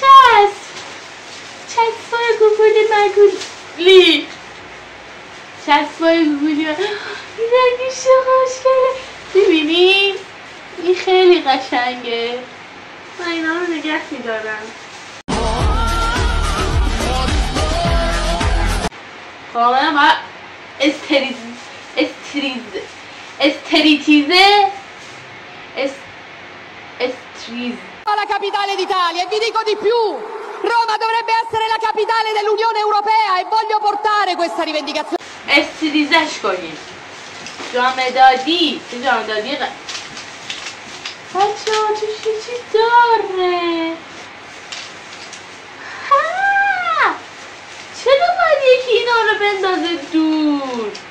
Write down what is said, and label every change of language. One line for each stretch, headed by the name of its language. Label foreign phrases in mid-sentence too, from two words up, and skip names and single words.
Persian: چسبای گوگلی مگولی، چسبای گوگلی این رنگش خوشگله. ببینین این خیلی قشنگه، من اینا رو نگه میدارم. کاملا باید
Italian: La capitale d'Italia e vi dico di più, Roma dovrebbe essere la capitale dell'Unione Europea e voglio portare questa rivendicazione.
Persian: استریزش کنیم. جامدادی بچه ها توش یه چی داره. چرا باید یکی اینا رو بندازه دور؟